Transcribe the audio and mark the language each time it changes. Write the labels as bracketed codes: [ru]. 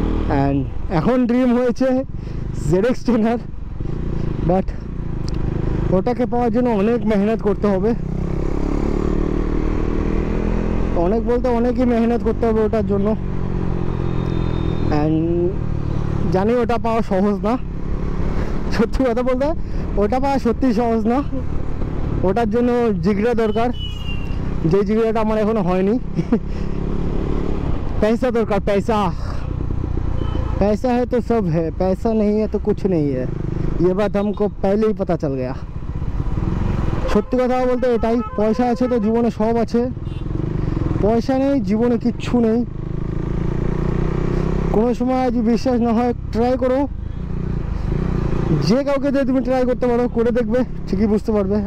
[bn] And এখন dream হয়েছে ZX টেনার, but ওটাকে পাওয়ার জন্য অনেক মেহনত করতে হবে, অনেক বলতে অনেকই মেহনত করতে হবে ওটার জন্য। অ্যান্ড জানি ওটা পাওয়া সহজ না, সত্যি কথা বলতে ওটা পাওয়া সত্যি সহজ না, ওটার জন্য জিগরা দরকার, যে জিগরাটা আমার এখনো হয়নি। [hi] पैसा दरकार, पैसा पैसा है तो सब है, पैसा नहीं है तो कुछ नहीं है, ये बात हमको पहले ही पता चल गया। [bn] সত্যি কথা বলতে এটাই, পয়সা আছে তো জীবনে সব আছে, পয়সা নেই জীবনে কিচ্ছু নেই। কোনো সময় যদি বিশ্বাস না হয় ট্রাই করো, যে কাউকে দিয়ে তুমি ট্রাই করতে পারো, করে দেখবে ঠিকই বুঝতে পারবে।